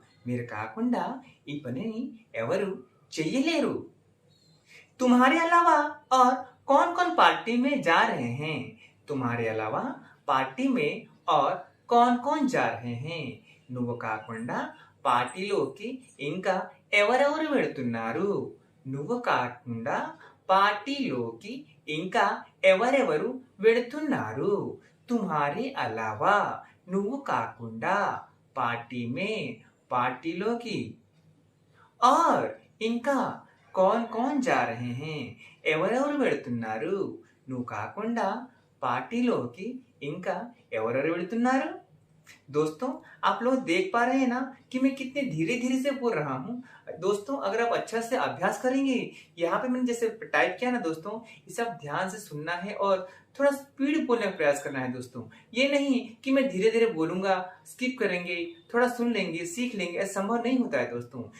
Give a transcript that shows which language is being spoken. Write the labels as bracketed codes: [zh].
[te] మీరు కాకుండా ఈ పనిని ఎవరు చెయ్యలేరు। [hi] तुम्हारे अलावा और कौन कौन पार्टी में जा रहे हैं। तुम्हारे अलावा पार्टी में और कौन कौन जा रहे हैं [te] నువ్వు కాకుండా పార్టీలోకి ఇంకా ఎవరెవరు వెళుతున్నారు। నువ్వు కాకుండా పార్టీలోకి ఇంకా ఎవరెవరు వెళుతున్నారు। [hi] तुम्हारे अलावा [te] నువ్వు కాకుండా [hi] పార్టీ में [te] పార్టీలోకి [hi] और [te] ఇంకా [hi] कौन कौन जा रहे हैं [te] ఎవరెవరు వెళుతున్నారు। నువ్వు కాకుండా పార్టీలోకి ఇంకా ఎవరెవరు వెళుతున్నారు। [hi] दोस्तों आप लोग देख पा रहे हैं ना कि मैं कितने धीरे धीरे से बोल रहा हूँ। दोस्तों अगर आप अच्छा से अभ्यास करेंगे, यहाँ पे मैंने जैसे टाइप किया ना दोस्तों, इसे आप ध्यान से सुनना है और थोड़ा स्पीड बोलने का प्रयास करना है दोस्तों। ये नहीं कि मैं धीरे धीरे बोलूंगा, स्किप करेंगे, थोड़ा सुन लेंगे, सीख लेंगे, ऐसा संभव नहीं होता है दोस्तों।